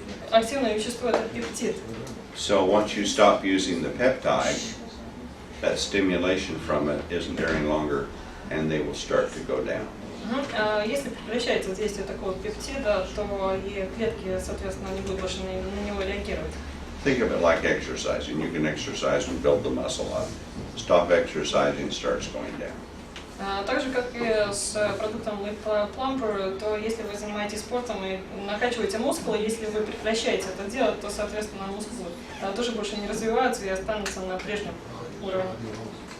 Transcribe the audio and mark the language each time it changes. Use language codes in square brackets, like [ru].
[ru] Активное вещество это пептид. [en] So once you stop using the peptide, that stimulation from it isn't there any longer, and they will start to go down. [ru] Если прекращается действие такого пептида, то и клетки, соответственно, не будут больше на него реагировать. [en] Think of it like exercising. You can exercise and build the muscle up. Stop exercising, it starts going down. [ru] Так же, как и с продуктом Lip Plumper, то если вы занимаетесь спортом и накачиваете мускулы, если вы прекращаете это делать, то, соответственно, мускулы тоже больше не развиваются и останутся на прежнем уровне.